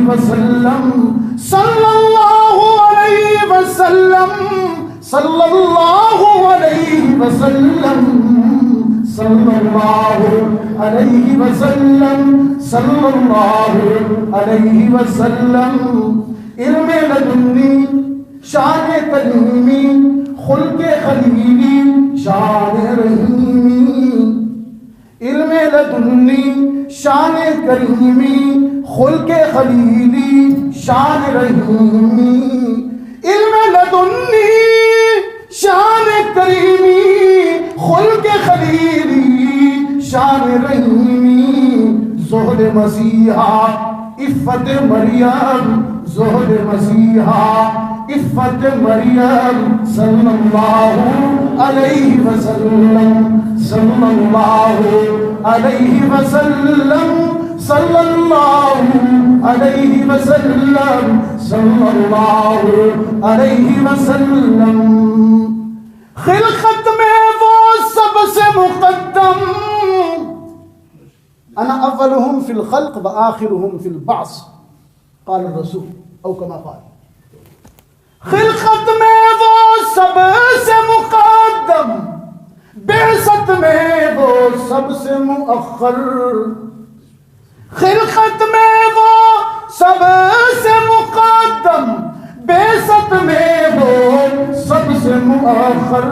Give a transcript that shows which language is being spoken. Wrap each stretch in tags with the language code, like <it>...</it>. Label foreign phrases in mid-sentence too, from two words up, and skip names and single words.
<ar>وسلم، صلی اللہ علیہ وسلم، صلی اللہ علیہ وسلم، صلی اللہ علیہ وسلم، صلی اللہ علیہ</ar> <ur>وسلم، علم لدنی شان کریمی خلق خلیلی شان رحیمی، علم لدنی شان کریمی خلق خلیلی شان رحیمی، علم لدنی شان کریمی خلق خلیلی شان رحیمی، زہد مسیحا عفت مریم، زہد مسیحا عفت مریم،</ur> <ar>صلی اللہ علیہ وسلم، صلی اللہ علیہ وسلم، صلی اللہ علیہ وسلم، صلی اللہ علیہ وسلم،</ar> <ur>خلقت میں وہ سب سے مقدم،</ur> <ar>انا اولهم فی الخلق وآخرهم فی البعث، قال الرسول او کما قال،</ar> <ur>خلقت میں وہ سب سے مقدم، بعثت میں وہ سب سے مؤخر، خلقت میں وہ سب سے مقدم، بعثت میں وہ سب سے مؤخر،</ur>